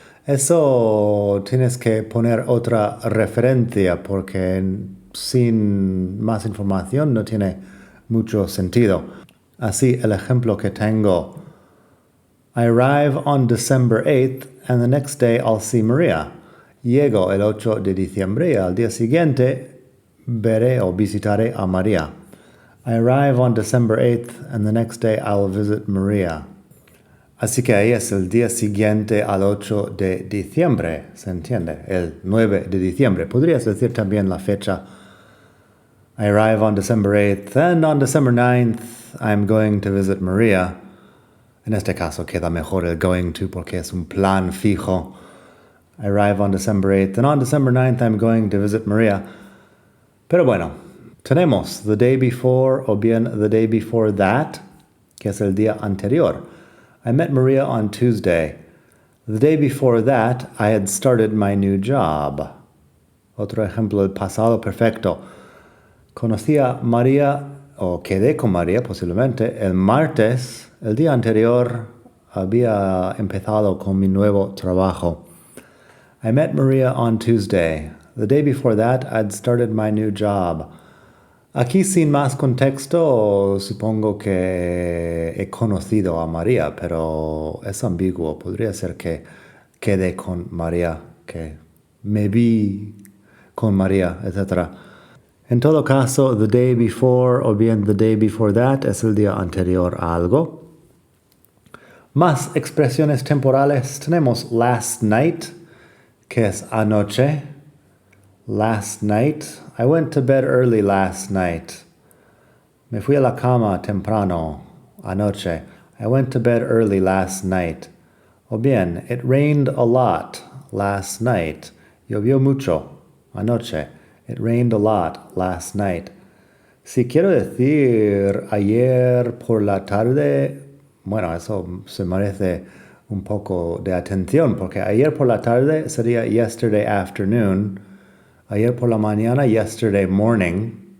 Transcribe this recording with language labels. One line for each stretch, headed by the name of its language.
Spanish: Eso tienes que poner otra referencia porque sin más información no tiene mucho sentido. Así, el ejemplo que tengo.
English: I arrive on December 8th and the next day I'll see Maria.
Spanish: Llego el 8 de diciembre y al día siguiente veré o visitaré a María.
English: I arrive on December 8th and the next day I'll visit Maria.
Spanish: Así que ahí es el día siguiente al 8 de diciembre, ¿se entiende? El 9 de diciembre. Podrías decir también la fecha.
English: I arrive on December 8th and on December 9th I'm going to visit Maria.
Spanish: En este caso queda mejor el going to porque es un plan fijo.
English: I arrive on December 8th and on December 9th I'm going to visit Maria.
Spanish: Pero bueno, tenemos
English: the day before
Spanish: o bien
English: the day before that,
Spanish: que es el día anterior.
English: I met Maria on Tuesday. The day before that I had started my new job.
Spanish: Otro ejemplo del pasado perfecto. Conocí a María o quedé con María posiblemente el martes. El día anterior había empezado con mi nuevo trabajo.
English: I met Maria on Tuesday. The day before that, I'd started my new job.
Spanish: Aquí sin más contexto, supongo que he conocido a María, pero es ambiguo. Podría ser que quedé con María, que me vi con María, etc. En todo caso,
English: the day before
Spanish: o bien
English: the day before that
Spanish: es el día anterior a algo. Más expresiones temporales. Tenemos
English: last night,
Spanish: que es anoche.
English: Last night. I went to bed early last night.
Spanish: Me fui a la cama temprano anoche.
English: I went to bed early last night. O bien, it rained a lot last night.
Spanish: Llovió mucho anoche.
English: It rained a lot last night.
Spanish: Si quiero decir ayer por la tarde, bueno, eso se merece un poco de atención, porque ayer por la tarde sería
English: yesterday afternoon,
Spanish: ayer por la mañana,
English: yesterday morning.